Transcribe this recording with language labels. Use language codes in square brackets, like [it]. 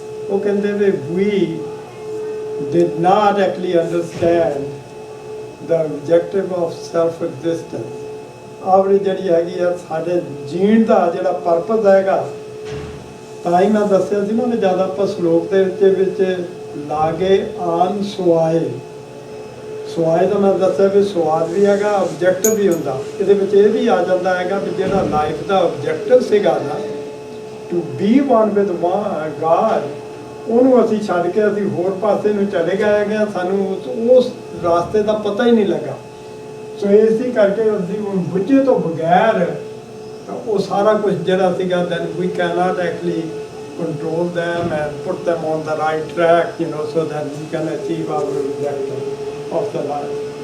[pa] ਉਹ ਕਹਿੰਦੇ ਵੀ [en] we did not actually understand the objective of self-existence। [pa] ਆਪਣੀ ਜਿਹੜੀ ਹੈਗੀ ਆ ਸਾਡੇ ਜੀਣ ਦਾ ਜਿਹੜਾ ਪਰਪਸ ਹੈਗਾ। ਤਾਂ ਹੀ ਮੈਂ ਦੱਸਿਆ ਸੀ ਨਾ ਵੀ ਜ਼ਿਆਦਾ ਆਪਾਂ ਸ਼ਲੋਕ ਦੇ ਵਿੱਚ ਲਾਗੇ ਆਨ ਸੁਆਏ ਦਾ ਮੈਂ ਦੱਸਿਆ ਵੀ ਸਵਾਦ ਵੀ ਹੈਗਾ, ਆਬਜੈਕਟਿਵ ਵੀ ਹੁੰਦਾ। ਇਹਦੇ ਵਿੱਚ ਇਹ ਵੀ ਆ ਜਾਂਦਾ ਹੈਗਾ ਵੀ ਜਿਹੜਾ ਲਾਈਫ ਦਾ ਆਬਜੈਕਟਿਵ ਸੀਗਾ ਨਾ, [en] to be one with God, [pa] ਉਹਨੂੰ ਅਸੀਂ ਛੱਡ ਕੇ ਅਸੀਂ ਹੋਰ ਪਾਸੇ ਨੂੰ ਚਲੇ ਗਏ ਹੈਗੇ। ਸਾਨੂੰ ਉਸ ਰਾਸਤੇ ਦਾ ਪਤਾ ਹੀ ਨਹੀਂ ਲੱਗਾ। ਸੋ ਇਸੇ ਕਰਕੇ ਅਸੀਂ ਬੁੱਝੇ ਤੋਂ ਬਗੈਰ ਉਹ ਸਾਰਾ ਕੁਝ ਜਿਹੜਾ ਸੀਗਾ, [en] then we cannot actually control them and put them on the right track, so that we can achieve our objective of the life।